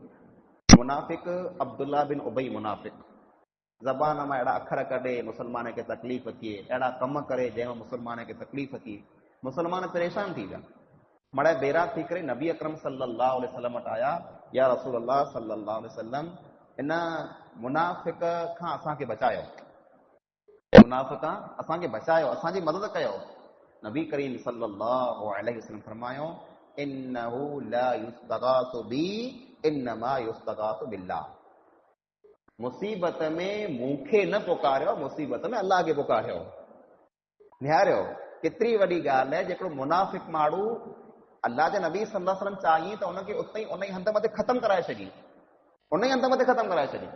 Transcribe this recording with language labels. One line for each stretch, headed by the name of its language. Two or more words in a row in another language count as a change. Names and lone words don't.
Sindhi: मुनाफ़िक अब्दुल्ला बिन उबई मुनाफ़िक, ज़बान मां अहिड़ा अखर कढे मुसलमान खे तकलीफ़ थिए, अहिड़ा कम करे जंहिंमें मुसलमान खे तकलीफ़ थिए, मुसलमान परेशान थी विया। मड़े बेरा थी करे नबी अकरम
Arabic: صلى الله عليه وسلم
Sindhi: वटि आया,
Arabic: يا رسول الله صلى الله عليه وسلم,
Sindhi: इन मुनाफ़िक खां असांखे बचायो, मुनाफ़िक असांखे बचायो, असांजी मदद कयो। नबी करीम
Arabic: صلى الله عليه وسلم
Sindhi: फरमायो,
Arabic: إنه لا يستغاث بي إنما يستغاث بالله.
Sindhi: मुसीबत में मूंखे न पुकारियो, मुसीबत में अल्लाह खे पुकारियो। निहारियो केतिरी वॾी ॻाल्हि आहे। जेको मुनाफ़िक माण्हू अल्लाह जे नबी
Arabic: صلى الله عليه وسلم
Sindhi: चाहिए त उनखे उते ई उन ई हंध मथे ख़तमु कराए छॾी, उन ई हंध मथे ख़तमु कराए छॾी।